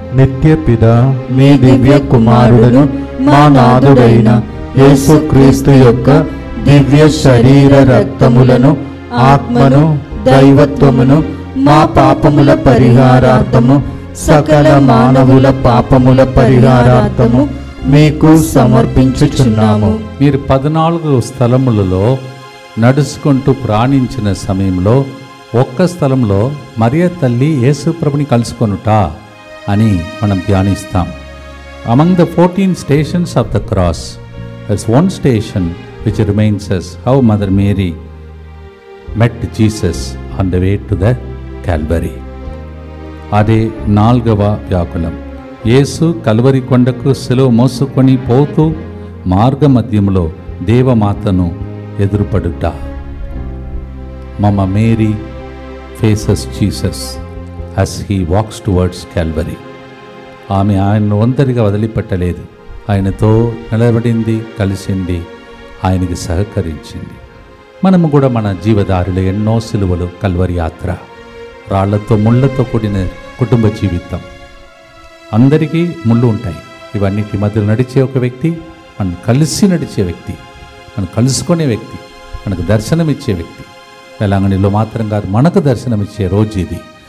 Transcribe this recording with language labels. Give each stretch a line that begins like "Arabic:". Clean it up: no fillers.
Telugu: నిత్యపిత మీ దివ్య కుమారుడును మా నాథుడైన యేసుక్రీస్తు యొక్క దివ్య శరీర రక్తములను ఆత్మను దైవత్వమును మా పాపముల పరిహారార్థము సకల మానవుల పాపముల పరిహారార్థము మీకు సమర్పించుచున్నాము. మీరు 14 స్థలములలో నడుచుకుంటూ ప్రాణించిన సమయంలో ఒక్క స్థలంలో మరియ తల్లి యేసు ప్రభుని కలుసుకొనుట అని మనం ధ్యానిస్తాం.
English: Among the 14 stations of the cross, there's one station which reminds us how Mother Mary met Jesus on the way to the Calvary.
Telugu: అదే 4వ వ్యాకులం. యేసు కల్వరి కొండకు శిలువ మోసుకొని పోతూ మార్గమధ్యంలో దేవమాతను ఎదురుపడుట.
English: Mama Mary faces Jesus as he walks towards Calvary.
Telugu: ఆమె ఆయన్ను ఒంటరిగా వదిలిపెట్టలేదు. ఆయనతో నిలబడింది, కలిసింది, ఆయనకి సహకరించింది. మనము కూడా మన జీవదారిలో ఎన్నో సిలువలు, కల్వరి యాత్ర, రాళ్లతో ముళ్ళతో కూడిన కుటుంబ జీవితం. అందరికీ ముళ్ళు ఉంటాయి. ఇవన్నిటి మధ్యలో నడిచే ఒక వ్యక్తి, మనం కలిసి నడిచే వ్యక్తి, మనం కలుసుకునే వ్యక్తి, మనకు దర్శనమిచ్చే వ్యక్తి. వేలాంగణిలో మాత్రం కాదు, మనకు దర్శనమిచ్చే రోజు ఇది.